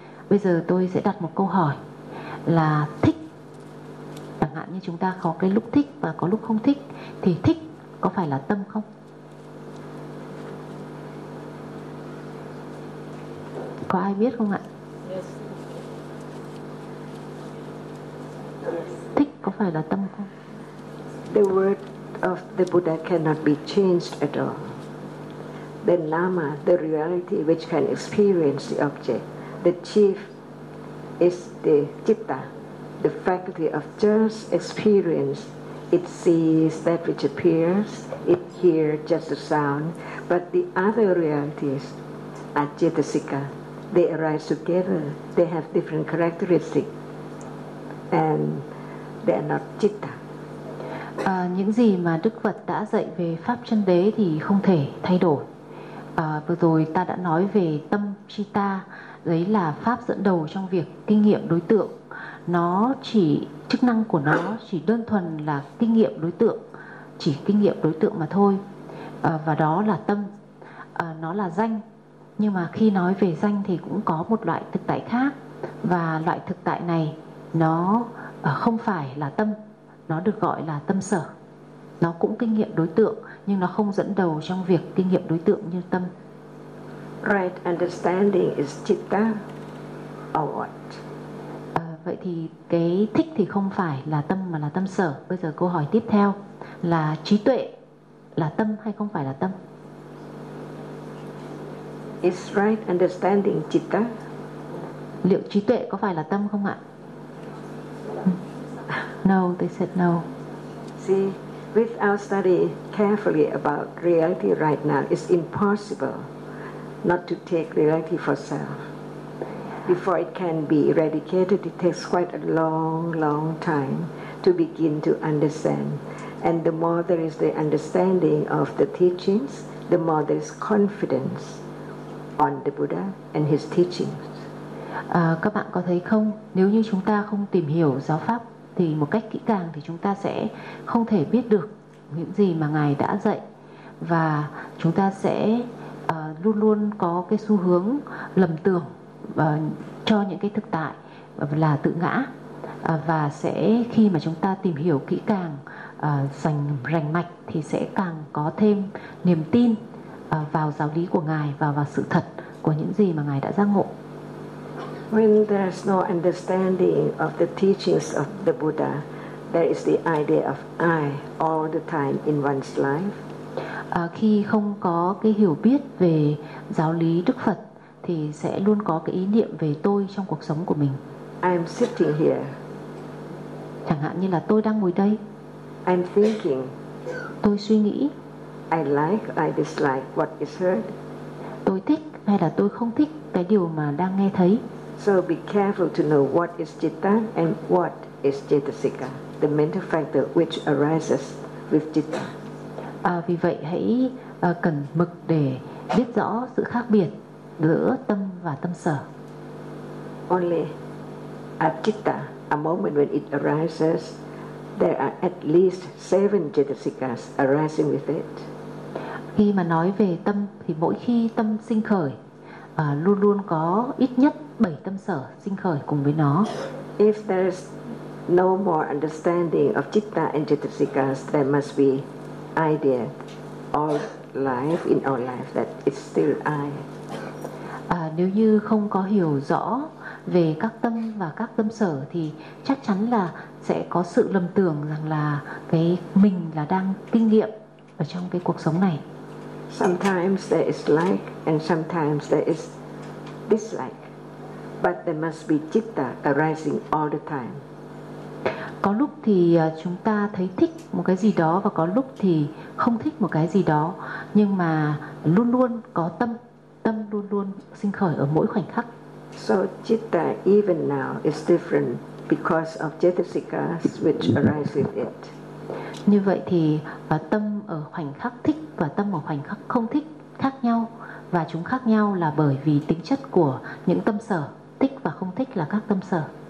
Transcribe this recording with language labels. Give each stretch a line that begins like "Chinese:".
Vietnamese: Bây giờ tôi sẽ đặt một câu hỏi là thích. Chẳng hạn như chúng ta có cái lúc thích và có lúc không thích, thì thích có phải là tâm không? Có ai biết không ạ? Thích có phải là tâm không?
English: The word of the Buddha cannot be changed at all. Then Lama, the reality which can experience the object, the chief is the citta, the faculty of just experience. It sees that which appears, it hears just the sound, but the other realities are cetasika. They arise together, they have different characteristics, and they are not citta.
Vietnamese: Những gì mà Đức Phật đã dạy về pháp chân đế thì không thể thay đổi. Vừa rồi ta đã nói về tâm citta, đấy là pháp dẫn đầu trong việc kinh nghiệm đối tượng. Nó chỉ chức năng của nó chỉ đơn thuần là kinh nghiệm đối tượng, chỉ kinh nghiệm đối tượng mà thôi. Và đó là tâm, nó là danh. Nhưng mà khi nói về danh thì cũng có một loại thực tại khác, và loại thực tại này nó không phải là tâm, nó được gọi là tâm sở. Nó cũng kinh nghiệm đối tượng nhưng nó không dẫn đầu trong việc kinh nghiệm đối tượng như tâm.
English: Right understanding is citta or what?
Vietnamese: Vậy thì cái thích thì không phải là tâm mà là tâm sở. Bây giờ câu hỏi tiếp theo là trí tuệ là tâm hay không phải là tâm?
English: Is right understanding citta?
Vietnamese: Liệu trí tuệ có phải là tâm không ạ?
English: No, they said no. See, without study carefully about reality right now, it's impossible not to take reality for self. Before it can be eradicated, it takes quite a long, long time to begin to understand. And the more there is the understanding of the teachings, the more there is confidence on the Buddha and his teachings.
Vietnamese: Các bạn có thấy không? Nếu như chúng ta không tìm hiểu giáo pháp thì một cách kỹ càng thì chúng ta sẽ không thể biết được những gì mà Ngài đã dạy, và chúng ta sẽ luôn luôn có cái xu hướng lầm tưởng cho những cái thực tại là tự ngã, và sẽ khi mà chúng ta tìm hiểu kỹ càng, rành mạch thì sẽ càng có thêm niềm tin vào giáo lý của Ngài và vào sự thật của những gì mà Ngài đã giác ngộ.
English: When there is no understanding of the teachings of the Buddha, there is the idea of I all the time in one's life.
Vietnamese: Khi không có cái hiểu biết về giáo lý Đức Phật thì sẽ luôn có cái ý niệm về tôi trong cuộc sống của mình.
English: I am sitting here.
Vietnamese: Chẳng hạn như là tôi đang ngồi đây.
English: I am thinking.
Vietnamese: Tôi suy nghĩ.
English: I like, I dislike what is heard.
Vietnamese: Tôi thích hay là tôi không thích cái điều mà đang nghe thấy.
English: So be careful to know what is citta and what is cetasika, the mental factor which arises with citta.
Vietnamese: Vì vậy hãy cẩn mực để biết rõ sự khác biệt giữa tâm và tâm sở.
English: Only a citta, a moment when it arises, there are at least 7 cetasikas arising with it.
Vietnamese: Khi mà nói về tâm thì mỗi khi tâm sinh khởi, luôn luôn có ít nhất 7 tâm sở sinh khởi cùng với nó.
English: If there is no more understanding of citta and cetasikas, there must be idea of life in our life that is still I.
Vietnamese: Nếu như không có hiểu rõ về các tâm và các tâm sở thì chắc chắn là sẽ có sự lầm tưởng rằng là cái mình là đang kinh nghiệm ở trong cái cuộc sống này.
English: Sometimes there is like and sometimes there is dislike, but there must be citta arising all the time.
Vietnamese: Có lúc thì chúng ta thấy thích một cái gì đó và có lúc thì không thích một cái gì đó, nhưng mà luôn luôn có tâm, tâm luôn luôn sinh khởi ở mỗi khoảnh khắc.
English: So citta even now is different because of cetasikas which arise with it.
Vietnamese: Như vậy thì tâm ở khoảnh khắc thích và tâm ở khoảnh khắc không thích khác nhau, và chúng khác nhau là bởi vì tính chất của những tâm sở, thích và không thích là các tâm sở.